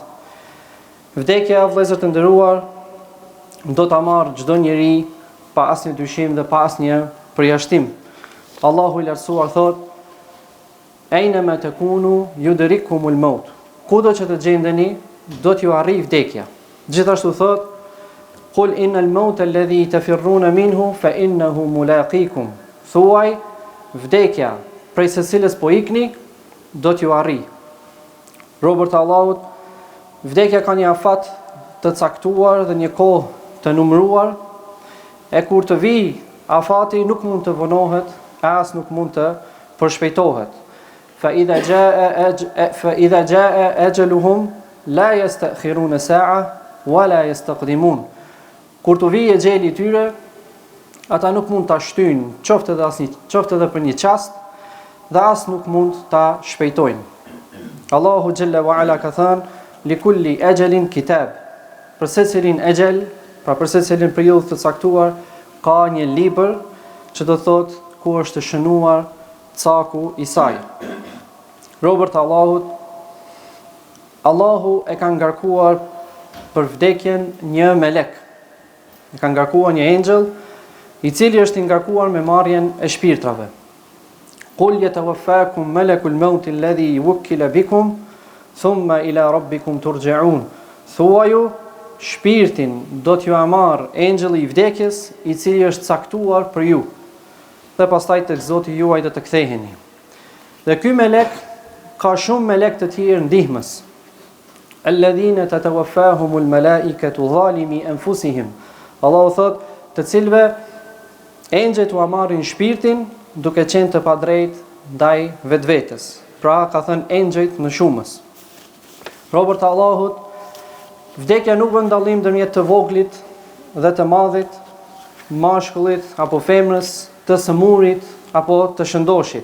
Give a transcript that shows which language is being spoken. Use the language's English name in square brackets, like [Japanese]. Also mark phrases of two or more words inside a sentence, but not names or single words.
[Albanian] Vdekja, vëllezër të nderuar, do ta marrë çdo njeri pa asnjë dyshim dhe pa asnjë përjashtim. Allahu I lartësuar thot: [Arabic] "أينما تكونوا يدرككم الموت." [Albanian] Kudo që të gjendeni, do t'ju arrijë vdekja. Gjithashtu thot: [Arabic] "قل إن الموت الذي تفرون منه فإنه ملاقيكم." [Albanian] Thuaj, vdekja prej së cilës po ikni, do t'ju arrijë. Robërt e Allahut, vdekja ka një afat të caktuar dhe një kohë të numëruar, e kur të vijë afati nuk mund të vonohet, as nuk mund të përshpejtohet. [Arabic] فإذا جاء أجلهم لا يستأخرون ساعة ولا يستقدمون. [Albanian] Kur të vijë xheli I tyre, ata nuk mund ta shtyjnë, qoftë edhe për një çast, dhe as nuk mund ta shpejtojnë. [Arabic] الله جل وعلا [Albanian] ka thënë: [Arabic] "لكل أجل كتاب." [Albanian] Për secilin ajal, pra për secilin periudhë të caktuar, ka një libër që do thotë ku është shënuar caku I saj. Robërt e Allahut, Allahu e ka ngarkuar për vdekjen një melek. E ka ngarkuar një engjëll I cili është I ngarkuar me marrjen e shpirtrave. [Arabic] قل يتوفاكم ملك الموت الذي وكل بكم ثم إلى ربكم ترجعون. [Albanian] Thuaju, shpirtin do t'ju marr engjëlli i vdekjes, i cili është caktuar për ju. Dhe pastaj tek Zoti juaj do të ktheheni. Dhe ky melek ka shumë melek të tjerë ndihmës. [Arabic] الذين تتوفاهم الملائكة ظالمي أنفسهم. [Albanian] Allahu thot, të cilëve engjëjt u marrin shpirtin duke qenë të padrejtë ndaj vetvetes. Pra ka thënë engjëjt në shumës. Robert Allahut, vdekja nuk bën dallim ndërmjet të voglit dhe të madhit, mashkullit apo femrës, të sëmurit apo të shëndoshit.